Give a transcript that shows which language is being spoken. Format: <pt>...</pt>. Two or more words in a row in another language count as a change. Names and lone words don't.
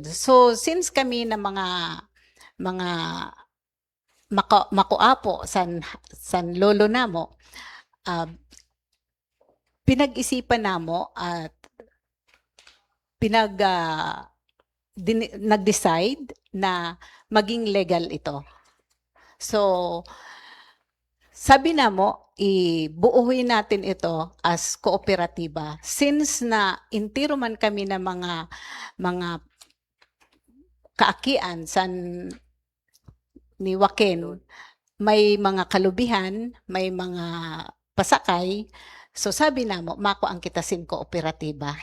<bks>So since kami na mga makuapo san lolo namo, pinag-isipan namo at nag-decide na maging legal ito. So, sabi namo, ibuuhin natin ito as kooperatiba. Since na intiro man kami na mga kaakian san ni Joaquin, may mga kalubihan, may mga pasakay. So sabi namo, mako ang kita sin kooperatiba.</bks>